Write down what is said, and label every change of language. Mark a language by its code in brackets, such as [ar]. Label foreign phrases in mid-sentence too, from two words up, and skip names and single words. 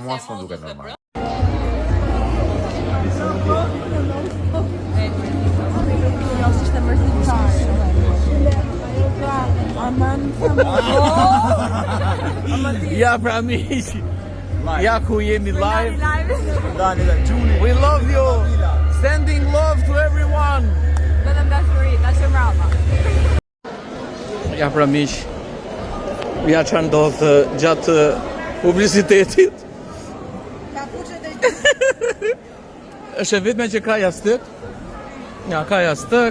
[sq] Mua s'më duket normal. Ja pra miq, ja ku jemi live. [en] We love you. Sending love to everyone. [sq] Vetëm dashuri, dashur mbrapa. Ja pra miq, ja që ndodhë gjatë publicitetit. është e vetme që ka jastëk. Ja, ka jastëk.